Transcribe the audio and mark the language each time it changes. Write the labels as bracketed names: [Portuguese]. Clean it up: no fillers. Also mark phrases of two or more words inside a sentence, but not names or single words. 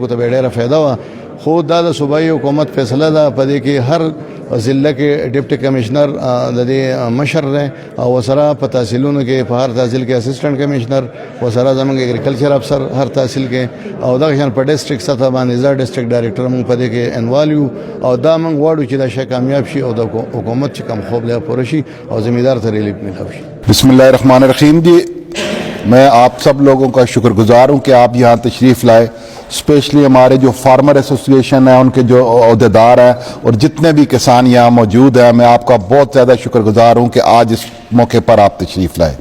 [Pashto] ته ډېره فایده وا خو دا د صوبایي حکومت فیصله ده په دې کې هر ضلع کې [English] deputy commissioner [Pashto] د دې مشر دی او وسره په تحصیلونو کې په هر تحصیل کې [English] assistant commissioner [Pashto] وسره زموږ [English] agriculture officer [Pashto] هر تحصیل کې او دغه شان په ډیسټریکټ سطح باندې زړه [English] district director [Pashto] موږ په دې کې انوال یو او دا موږ غواړو چې دا شی کامیاب شي او د حکومت چې کم خوب لیا پوره شي او زمیندار ته ریلیف ملو شي. [Arabic] بسم اللہ الرحمن الرحیم. [Urdu] جی میں آپ سب لوگوں کا شکر گزار ہوں کہ آپ یہاں تشریف لائے، اسپیشلی ہمارے جو [English] farmer association [Urdu] ہیں ان کے جو عہدیدار ہیں اور جتنے بھی کسان یہاں موجود ہیں، میں آپ کا بہت زیادہ شکر گزار ہوں کہ آج اس موقع پر آپ تشریف لائے.